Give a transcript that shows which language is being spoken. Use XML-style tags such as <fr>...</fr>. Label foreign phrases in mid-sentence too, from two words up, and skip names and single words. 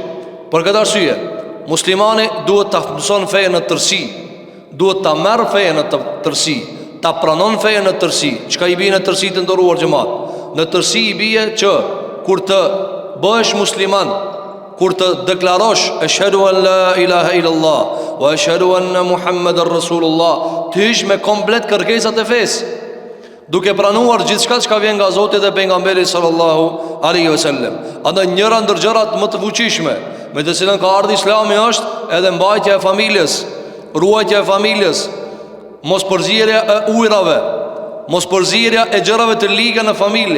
<sq>Për këtë arsye, muslimani duhet ta mëson fenë në tërësi, duhet ta merr fenë në tërësi, ta pranon fenë në tërësi. Çka i bie në tërësi, të nderuar xhamat? Në tërësi i bie që kur të bëhesh musliman, kur të deklarosh</sq> <ar>أشهد أن لا إله إلا الله وأشهد أن محمدا رسول الله,</ar> <sq>të ish me komplet kërkesat e fesë, duke pranuar gjithçka që vjen nga Zoti dhe pejgamberi</sq> <ar>صلى الله عليه وسلم.</ar> <sq>Andaj njëra ndër gjërat më të fuqishme me të cilën ka ardhur Islami është edhe mbajtja e familjes, ruajtja e familjes, mos përzierja e ujrave, mos përzierja e gjërave të liga në familje.</sq>